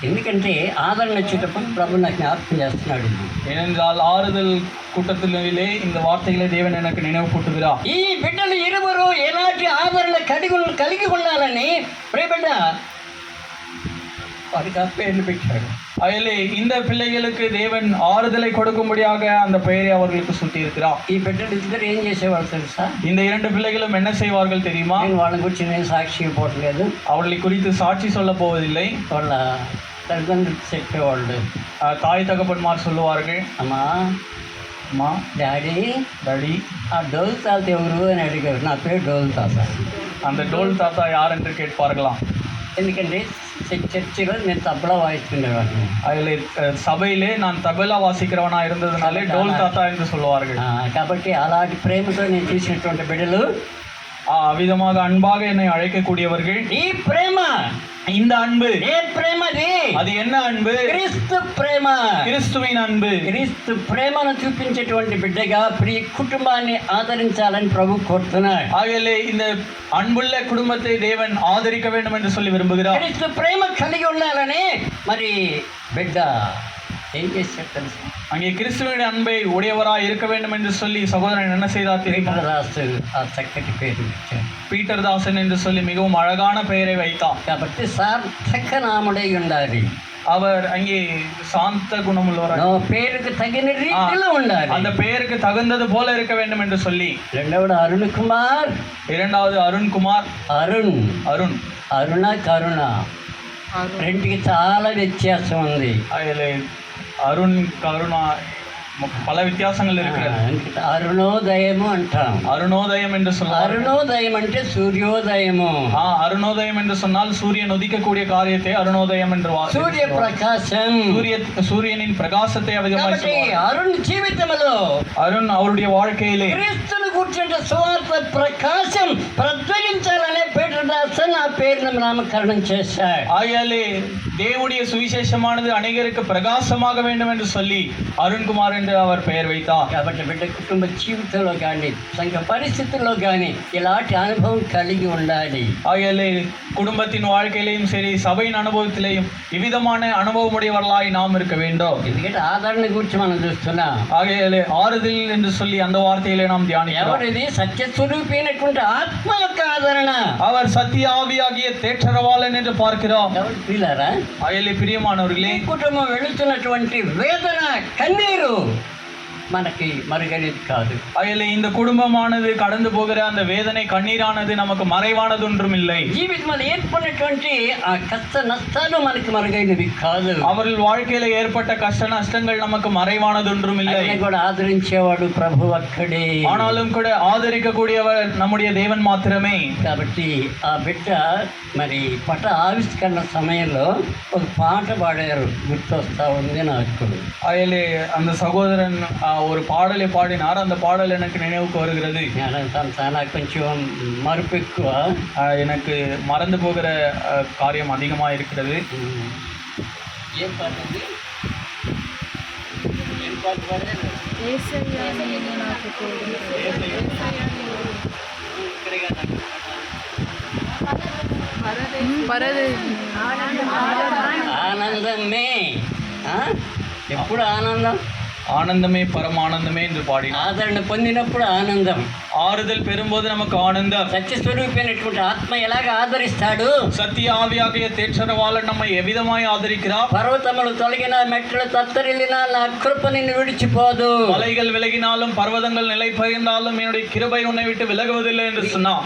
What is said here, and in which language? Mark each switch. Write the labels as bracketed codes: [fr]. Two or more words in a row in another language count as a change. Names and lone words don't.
[te] ఎందుకంటే ఆదరణ వచ్చేటప్పుడు ప్రభు నాకు జ్ఞాపకం చేస్తున్నాడు. [ta] ஏனென்றால் ஆறுதல் கூட்டத்திலே இந்த வார்த்தைகளை தேவன் எனக்கு நினைவு கூட்டுகிறார். [te] ఈ బిడ్డలు ఇరువురు ఎలాంటి ఆదరణ కలిగి ఉండాలని ప్రియబిడ్డ వారికి ఆ పేర్లు పెట్టాడు. [ta] அதிலே இந்த பிள்ளைகளுக்கு தேவன் ஆறுதலை கொடுக்கும்படியாக அந்த பெயரை அவர்களுக்கு சுட்டி இருக்கிறார். [te] ఈ బిడ్డలు ఇద్దరు ఏం చేసేవాళ్ళు తెలుసా? [ta] இந்த இரண்டு பிள்ளைகளும் என்ன செய்வார்கள் தெரியுமா? [te] నేను వాళ్ళ గురించి నేను సాక్షి ఇవ్వట్లేదు, [ta] அவர்களை குறித்து சாட்சி சொல்ல போவதில்லை. [te] వాళ్ళ తల్లిదండ్రులు చెప్పేవాళ్ళు, [ta] தாய் தகப்பன்மார் சொல்லுவார்கள், [te] అమ్మా [ta] அம்மா [te] డాడీ [ta] டாடி [te] ఆ డోలు తాత ఎవరు అని అడిగారు. నా పేరు డోలు తాత. [ta] அந்த டோல் தாத்தா யார் என்று கேட்பார்களாம். [te] ఎందుకంటే చర్చిలో నేను తబలా వాయిస్తుండేవాడిని. [ta] அதில் சபையிலே நான் தபலா வாசிக்கிறவனா இருந்ததுனாலே டோல் தாத்தா என்று சொல்லுவார்கள். [te] కాబట్టి అలాంటి ప్రేమతో నేను చూసినటువంటి బిడ్డలు, [ta] அவ்விதமாக அன்பாக என்னை அழைக்கக்கூடியவர்கள். [te] ఈ ప్రేమ, [ta] இந்த அன்பு [te] ఏ ప్రేమది? [ta] அது என்ன அன்பு? [te] క్రీస్తు ప్రేమ. [ta] கிறிஸ்துவின் அன்பு. [te] క్రీస్తు ప్రేమను చూపించేటువంటి బిడ్డగా ప్రియ కుటుంబాన్ని ఆదరించాలని ప్రభు కోరుతున్నాడు. [ta] ஆகவே இந்த அன்புள்ள குடும்பத்தை தேவன் ஆதரிக்க வேண்டும் என்று சொல்லி விரும்புகிறார். [te] క్రీస్తు ప్రేమ కలిగి ఉండాలని మరి బిడ్డ ఏం చేశాడు తెలుసు? [ta] அங்கே கிறிஸ்துவின் அன்பை உடையவராய் இருக்க வேண்டும் என்று சொல்லி சகோதரன் என்ன செய்தார் தெரியுமா? [te] రాసు ఆ చక్కటి పేరు ఇచ్చాడు. [ta] பீட்டர் தாசன் என்று சொல்லி மிகவும் அழகான பெயரை வைத்தார். [te] కాబట్టి సార్థక నాముడై ఉండాలి. [ta] அவர் அங்கே சாந்த குணமுள்ளவராய், [te] పేరుకు తగిన రీతిలో ఉండాలి. [ta] அந்த பெயருக்கு தகுந்தது போல இருக்க வேண்டும் என்று சொல்லி. [te] రెండవది అరుణ్ కుమార్, [ta] இரண்டாவது அருண்குமார். [te] అరుణ్ [ta] அருண், [te] అరుణ కరుణ, రెండుకి చాలా వ్యత్యాసం ఉంది. [ta] அதில் அருண் கருணா பல வித்தியாசங்கள் இருக்கிறது. [te] అరుణోదయము అంటాం. [ta] அருணோதயம் என்று சொன்னால், [te] అరుణోదయం అంటే సూర్యోదయము. [ta] அருணோதயம் என்று சொன்னால் சூரியன் உதிக்கக்கூடிய காரியத்தை அருணோதயம் என்று [te] సూర్య ప్రకాశం. [ta] சூரியனின் பிரகாசத்தை [te] కాబట్టి అరుణ్ జీవితంలో [ta] அருண் அவருடைய வாழ்க்கையிலே [te] క్రీస్తును కూర్చుంటే సువార్త ప్రకాశం ప్రజ్వలించాలనే పేరు దాసన్ ఆ పేరును నామకరణం చేశాడు. [ta] ஆகையாலே தேவனுடைய சுவிசேஷமானது அநேகருக்கு பிரகாசமாக வேண்டும் என்று சொல்லி அருண்குமார் என்று அவர் பெயர் வைத்தார். [te] కాబట్టి బిడ్డ కుటుంబ జీవితంలో కానీ సంఘ పరిస్థితుల్లో కానీ ఇలాంటి అనుభవం కలిగి ఉండాలి. [ta] ஆகையாலே குடும்பத்தின் வாழ்க்கையிலையும் சரி, சபையின் அனுபவத்திலேயும் இவ்விதமான அனுபவமுடையவர்களாய் நாம் இருக்க வேண்டும். [te] ఎందుకంటే ఆదరణ గురించి మనం చూస్తున్నాం. [ta] ஆகையாலே ஆறுதல் என்று சொல்லி அந்த வார்த்தையிலே நாம் தியானிக்கிறோம். [te] ఎవరిది? సత్యస్వరూపైనటువంటి ఆత్మ యొక్క ఆదరణ. [ta] அவர் சத்திய ஆவியாகிய தேற்றரவாளன் என்று பார்க்கிறோம். [te] ఎవరు ప్రియులారా? [ta] ஆகையாலே பிரியமானவர்களே, [te] ఈ కుటుంబం వెళుతున్నటువంటి వేదన, కన్నీరు మనకి మరుగైనది కాదు. [ta] ஆகையாலே இந்த குடும்பமானது கடந்து போகிற அந்த வேதனை கண்ணீரானது நமக்கு மறைவானது ஒன்றும் இல்லை. [te] జీవితంలో ఏర్పడినటువంటి ఆ కష్ట నష్టాలు మనకి మరుగైనవి కాదు. [ta] அவர்கள் வாழ்க்கையில ஏற்பட்ட கஷ்ட நஷ்டங்கள் நமக்கு மறைவானது ஒன்றும் இல்லை. [te] ఆయన కూడా ఆదరించేవాడు ప్రభు ఒక్కడే. [ta] ஆனாலும் கூட ஆதரிக்கக்கூடியவர் நம்முடைய தேவன் மாத்திரமே. [te] కాబట్టి ఆ బిడ్డ మరి పట ఆవిష్కరణ సమయంలో ఒక పాట పాడారు, గుర్తొస్తా ఉంది నాకు. [ta] ஆகையாலே அந்த சகோதரன் ஒரு பாடலை பாடினார். அந்த பாடல் எனக்கு நினைவுக்கு வருகிறது. [te] నాకు కొంచెం మరుపు ఎక్కువ, [ta] எனக்கு மறந்து போகிற காரியம் அதிகமாக இருக்கிறது. [te] ఏం పాట ఉంది? ఏం పాట పాడారు? ఆనందమే. ఎప్పుడు ఆనందం? [ta] ஆனந்தமே பரமானந்தமே என்று பாடினார். [te] ఆదరణ పొందినప్పుడు ఆనందం, [ta] ஆறுதல் பெறும்போது நமக்கு ஆனந்தம். [te] సత్యస్వరూపైనటువంటి ఆత్మ ఎలాగ ఆదరిస్తాడు? [ta] சத்திய ஆவியாகிய தேற்றரவாளன் நம்மை எவ்விதமாய் ஆதரிக்கிறார்? [te] పర్వతములు తొలగిన, మెట్లు తత్తరిల్లినా నా కృప నిన్ను విడిచిపోదు. [ta] மலைகள் விலகினாலும் பர்வதங்கள் நிலை பெயர்ந்தாலும் என்னுடைய கிருபை உன்னை விட்டு விலகுவதில்லை என்று சொன்னார்.